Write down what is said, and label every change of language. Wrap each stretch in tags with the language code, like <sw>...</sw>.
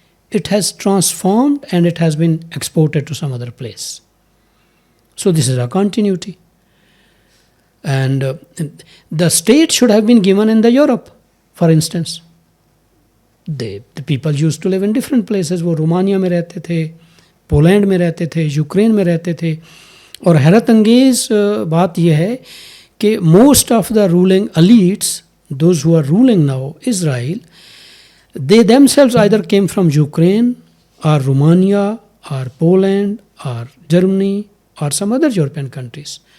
<en>It has transformed and it has been exported to some other place. So this is a continuity. And the state should have been given in the Europe, for instance. The people used to live in different places.</en> <ur>وہ رومانیہ میں رہتے تھے, Poland میں رہتے تھے, Ukraine میں رہتے تھے. اور حیرت انگیز بات یہ ہے کہ</ur> <en>most of the ruling elites, those who are ruling now Israel, they themselves either came from Ukraine or Romania or Poland or Germany or some other European countries.</en>